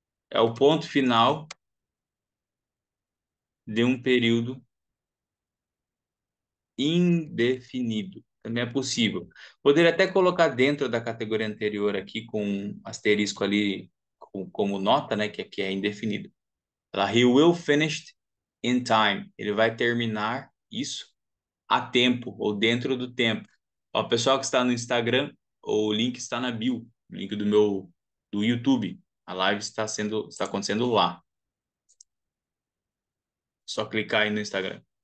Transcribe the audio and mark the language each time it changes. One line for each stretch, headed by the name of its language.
Portuguese: É o ponto final de um período indefinido. Também é possível. Poderia até colocar dentro da categoria anterior aqui com um asterisco ali como nota, né, que aqui é indefinido. Ela,
English: he will finish in time.
Portuguese: Ele vai terminar isso a tempo ou dentro do tempo. Ó, o pessoal que está no Instagram, o link está na bio, o link do YouTube. A live está acontecendo lá. Só clicar aí no Instagram.